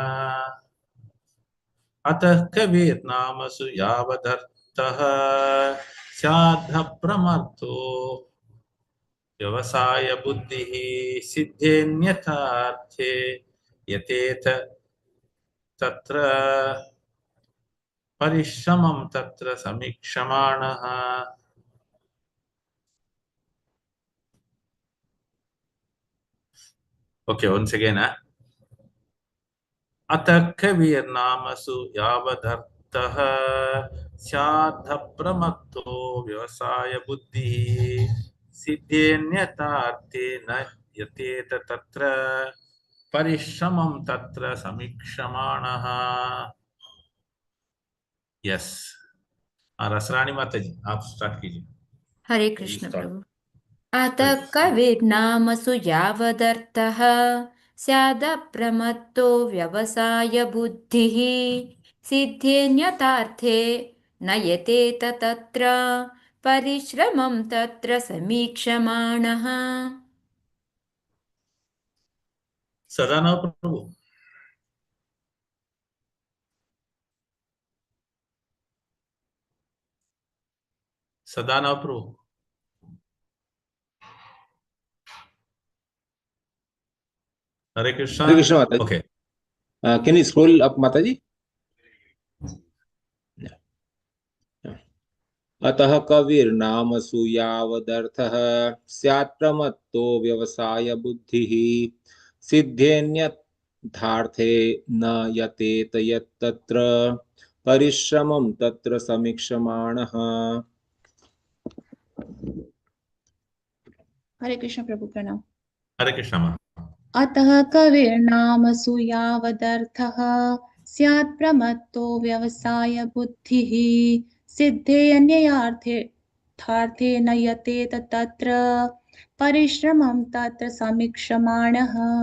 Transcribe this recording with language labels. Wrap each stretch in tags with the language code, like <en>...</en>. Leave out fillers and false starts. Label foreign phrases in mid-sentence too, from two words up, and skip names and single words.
<sa>अतः कवीर्नामसु यावदर्थः स्याद्धप्रमत्तो व्यवसाय बुद्धिः सिद्धेन्यथार्थे यतेत तत्र परिश्रमं तत्र समीक्षमाणः।</sa> <en>Okay, once again.</en> <sa>अतः कवीर्नामसु यावदर्थः स्याद्धप्रमत्तो व्यवसाय बुद्धिः सिद्धेन्यथार्थे न यतेत तत्र परिश्रमं तत्र समीक्षमाणः।</sa> <hi>यस, रसरानी माता जी आप स्टार्ट कीजिए। हरे कृष्ण प्रभु।</hi> <sa>अतः कवीर्नामसु यावदर्थः स्यादप्रमत्तो व्यवसाय बुद्धिः सिद्धेन्यथार्थे न यतेत तत्र परिश्रमं तत्र समीक्षमाणः।</sa> <hi>सदानव प्रभु। सदानव प्रभु। हरे कृष्णा। हरे कृष्णा माता जी।</hi> <en>Okay. Can you scroll up,</en> <hi>माता जी?</hi> <sa>अतः कविर्नामसु यावदर्थः स्यात् प्रमत्तो व्यवसाय बुद्धिः सिद्धेन्यथार्थे धार्थे न यतेत यत्तत्र परिश्रमं तत्र समीक्षमाणः।</sa> <hi>हरे कृष्ण प्रभु प्रणाम। Hare Krishna ma.</hi> <sa>अतः कविर्नामसु यावदर्थः स्यात् प्रमत्तो व्यवसाय बुद्धिः सिद्धे अन्ययार्थार्थे न यतेत तत्र परिश्रमं तत्र समीक्षमाणः।</sa>